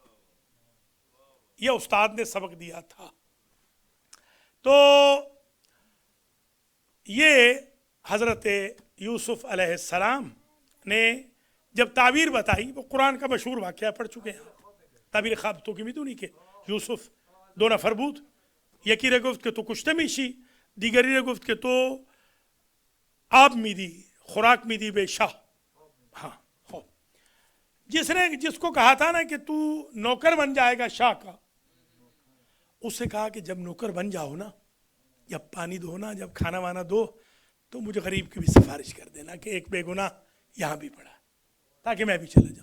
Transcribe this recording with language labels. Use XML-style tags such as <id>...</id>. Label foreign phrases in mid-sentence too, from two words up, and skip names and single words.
<ur>یہ استاد نے سبق دیا تھا۔ تو یہ حضرت یوسف</ur> <ar>علیہ السلام</ar> <ur>نے جب تعبیر بتائی، وہ قرآن کا مشہور واقعہ پڑھ چکے ہیں.</ur> <fa>تعبیر خواب تو کی میدونی که یوسف 2 نفر بود، یکی را گفت که تو کشته میشی، دیگری را گفت که تو آب میدی، خوراک میدی به شاه.</fa> <ur>ہاں خوب جس کو کہا تھا نا کہ تو نوکر بن جائے گا شاہ کا، اس سے کہا کہ جب نوکر بن جاؤ نا، جب پانی دو نا، جب کھانا وانا دو، تو مجھے غریب کی بھی سفارش کر دینا کہ ایک بے گناہ یہاں بھی پڑا، تاکہ میں بھی چلا جاؤں.</ur>